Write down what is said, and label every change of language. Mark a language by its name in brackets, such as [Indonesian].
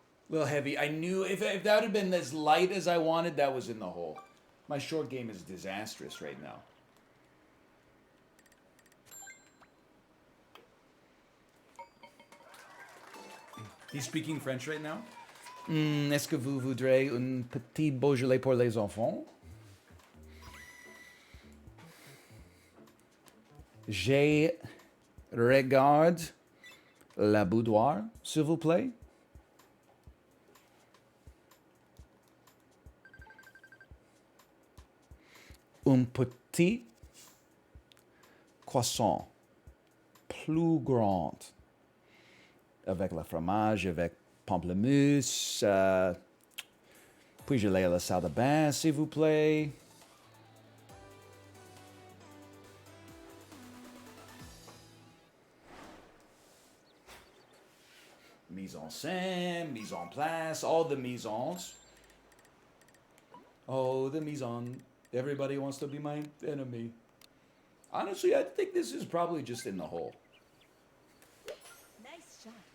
[English] A little heavy. I knew if that had been as light as I wanted, that was in the hole. My short game is disastrous right now. He's speaking French right now? [French] Est-ce que vous voudrez un petit Beaujolais pour les enfants? Je regarde la boudoir, s'il vous plaît. Un petit croissant plus grand avec le fromage, avec pamplemousse. Puis-je aller à la salle de bain, s'il vous plaît? [English] Mise en scène, mise en place, all the mise-ens. Oh, the mise-en. Everybody wants to be my enemy. Honestly, I think this is probably just in the hole. Nice shot.